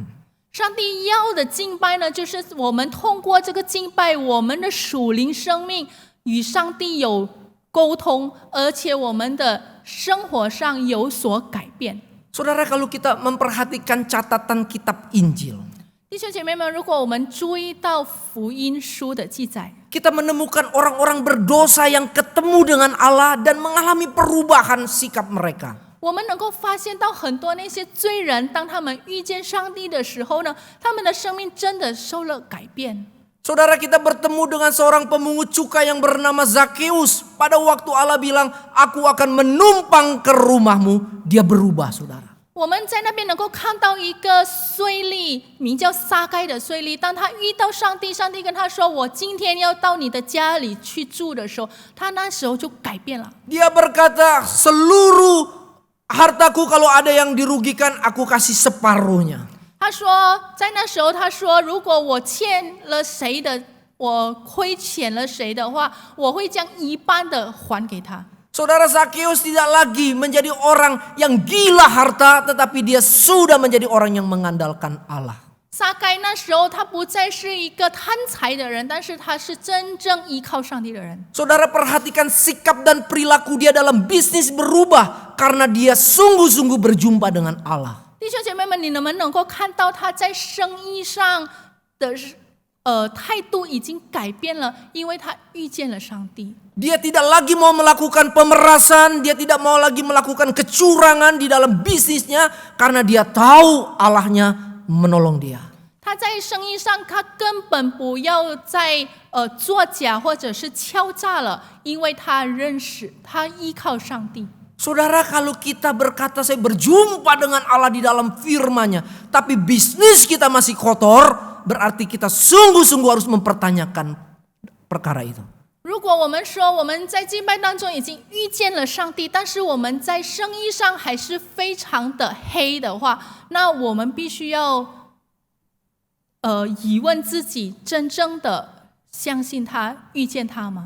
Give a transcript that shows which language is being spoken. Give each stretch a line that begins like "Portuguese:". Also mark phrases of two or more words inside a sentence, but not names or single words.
Chinese: 上帝要的敬拜呢，就是我们通过这个敬拜，我们的属灵生命与上帝有沟通，而且我们的生活上有所改变。
Indonesian: Saudara, kalau kita memperhatikan catatan kitab Injil,
Chinese: 弟兄姐妹们，如果我们注意到福音书的记载，
Indonesian: kita menemukan orang-orang berdosa yang ketemu dengan Allah dan mengalami perubahan sikap mereka.
Chinese: 我们能够发现到很多那些罪人，当他们遇见上帝的时候呢，他们的生命真的受了改变。
Indonesian: Saudara, kita bertemu dengan seorang pemungut cukai yang bernama Zakheus. Pada waktu Allah bilang, aku akan menumpang ke rumahmu, dia berubah, saudara.
Chinese: 我们在那边能够看到一个税吏，名叫撒该的税吏。当他遇到上帝，上帝跟他说：“我今天要到你的家里去住的时候，他那时候就改变了。
Indonesian: Dia berkata, seluruh hartaku kalau ada yang dirugikan, aku kasih separuhnya.
Chinese: 他说，在那时候，他说，如果我欠了谁的，我亏欠了谁的话，我会将一半的还给他。
Indonesian: Saudara Zakeus tidak lagi menjadi orang yang gila harta, tetapi dia sudah menjadi orang yang mengandalkan Allah.
Chinese: 撒该那时候他不再是一个贪财的人，但是他是真正依靠上帝的人。
Indonesian: Saudara perhatikan sikap dan perilaku dia dalam bisnis berubah karena dia sungguh-sungguh berjumpa dengan Allah.
Chinese: 弟兄姐妹们，你们能够看到他在生意上的态度已经改变了，因为他遇见了上帝。
Indonesian: Dia tidak lagi mau melakukan pemerasan, dia tidak mau lagi melakukan kecurangan di dalam bisnisnya karena dia tahu Allahnya menolong dia.
Chinese: 他在生意上，他根本不要再作假或者是敲诈了，因为他认识，他依靠上帝。
Indonesian: Saudara, kalau kita berkata saya berjumpa dengan Allah di dalam firman-Nya, tapi bisnis kita masih kotor, berarti kita sungguh-sungguh harus mempertanyakan perkara itu.
Chinese: 如果我们说我们在敬拜当中已经遇见了上帝，但是我们在生意上还是非常的黑的话，那我们必须要疑问自己，真正的相信他、遇见他吗？